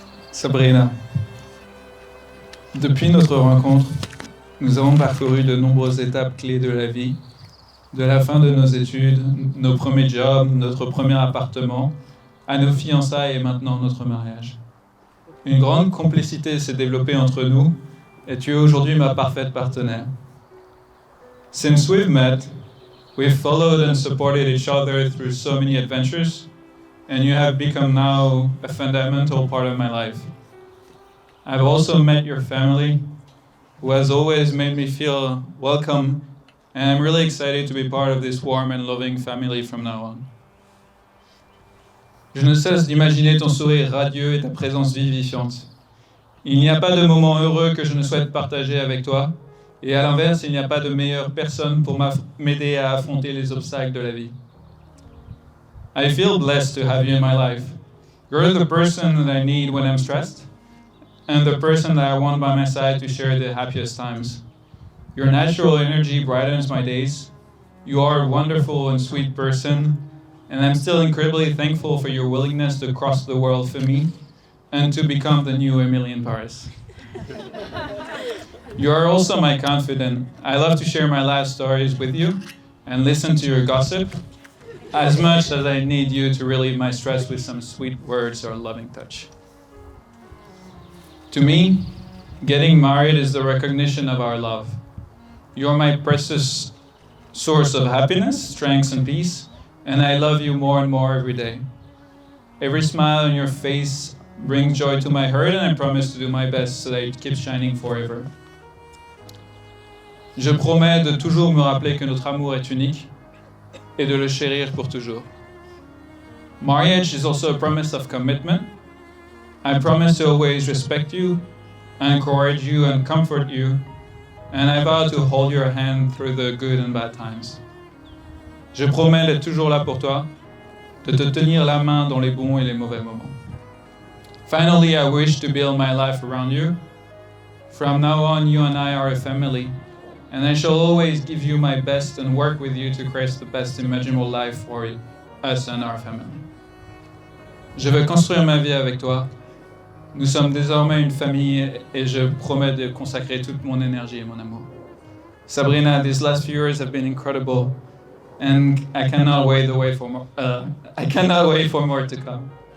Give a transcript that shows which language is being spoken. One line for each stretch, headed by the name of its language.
French: Sabrina, depuis notre rencontre, nous avons parcouru de nombreuses étapes clés de la vie, de la fin de nos études, nos premiers jobs, notre premier appartement, à nos fiançailles et maintenant notre mariage. Une grande complicité s'est développée entre nous et tu es aujourd'hui ma parfaite partenaire.
English: Since we've met, we've followed and supported each other through so many adventures, and you have become now a fundamental part of my life. I've also met your family, who has always made me feel welcome, and I'm really excited to be part of this warm and loving family from now on.
French: Je ne cesse d'imaginer ton sourire radieux et ta présence vivifiante. Il n'y a pas de moment heureux que je ne souhaite partager avec toi, et à l'inverse, il n'y a pas de meilleure personne pour m'aider à affronter les obstacles de la vie.
English: I feel blessed to have you in my life, You're the person that I need when I'm stressed, and the person that I want by my side to share the happiest times. Your natural energy brightens my days. You are a wonderful and sweet person, and I'm still incredibly thankful for your willingness to cross the world for me and to become the new Emily in Paris. You are also my confidant. I love to share my life stories with you and listen to your gossip as much as I need you to relieve my stress with some sweet words or loving touch. To me, getting married is the recognition of our love. You're my precious source of happiness, strength, and peace, and I love you more and more every day. Every smile on your face brings joy to my heart, and I promise to do my best so that it keeps shining forever.
French: Je promets de toujours me rappeler que notre amour est unique et de le chérir pour toujours.
English: Marriage is also a promise of commitment. I promise to always respect you, encourage you, and comfort you, and I vow to hold your hand through the good and bad times.
French: Je promets d'être toujours là pour toi, de te tenir la main dans les bons et les mauvais moments.
English: Finally, I wish to build my life around you. From now on, you and I are a family, and I shall always give you my best and work with you to create the best imaginable life for us and our family.
French: Je veux construire ma vie avec toi. Nous sommes désormais une famille et je promets de consacrer toute mon énergie et mon amour.
English: Sabrina, these last few years have been incredible, and I cannot wait for more to come.